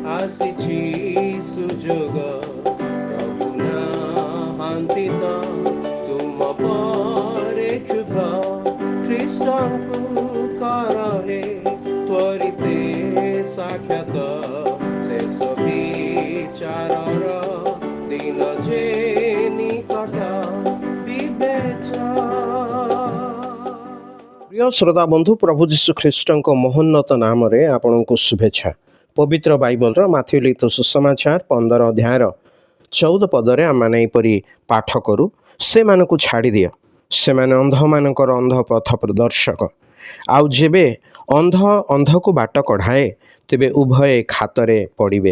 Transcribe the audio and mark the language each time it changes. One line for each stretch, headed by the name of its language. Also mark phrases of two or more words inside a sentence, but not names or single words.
Odia: ଆସିଛି ସୁଯୋଗ ପ୍ରଭୁ ନାହାନ୍ତି ତ ତୁମ ପରେ କ୍ଷୁଧ ଖ୍ରୀଷ୍ଟଙ୍କୁ କରହେ ତ୍ୱରିତେ ସାକ୍ଷାତ ଶେଷ ବିଚାରର ଦିନ ଯେ ନିକଟ ପ୍ରିୟ ଶ୍ରୋତା ବନ୍ଧୁ ପ୍ରଭୁ ଯୀଶୁ খ্ରୀଷ୍ଟଙ୍କ ମହୋନ୍ନତ ନାମରେ ଆପଣଙ୍କୁ ଶୁଭେଚ୍ଛା। ପବିତ୍ର ବାଇବଲର ମାଥ୍ୟୁ ଲିଖିତ ସୁସମାଚାର 15 ଅଧ୍ୟାୟର 14 ପଦରେ ଆମମାନେ ଏହିପରି ପାଠ କରୁ, ସେମାନଙ୍କୁ ଛାଡ଼ିଦିଅ, ସେମାନେ ଅନ୍ଧମାନଙ୍କର ଅନ୍ଧ ପଥ ପ୍ରଦର୍ଶକ। ଆଉ ଯେବେ ଅନ୍ଧ ଅନ୍ଧକୁ ବାଟ କଢ଼ାଏ ତେବେ ଉଭୟେ ଖାତରେ ପଡ଼ିବେ।